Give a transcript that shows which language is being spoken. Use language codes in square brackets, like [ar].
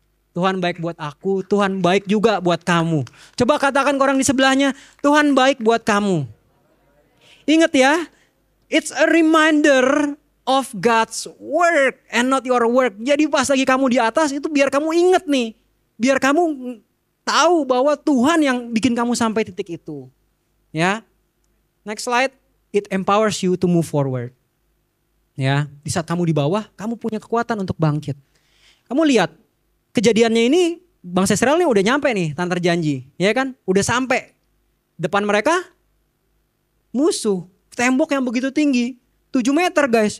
[id] Tuhan baik buat aku, Tuhan baik juga buat kamu. Coba katakan ke orang di sebelahnya, Tuhan baik buat kamu. Ingat ya, [en] it's a reminder of God's work and not your work. [id] Jadi pas lagi kamu di atas itu biar kamu ingat nih. Biar kamu tahu bahwa Tuhan yang bikin kamu sampai titik itu. Ya. [en] Next slide, it empowers you to move forward. [id] Ya, di saat kamu di bawah, kamu punya kekuatan untuk bangkit. Kamu lihat, kejadiannya ini bangsa Israel ini udah nyampe nih tanah terjanji, ya kan? Udah sampai. Depan mereka musuh, tembok yang begitu tinggi, 7 meter guys.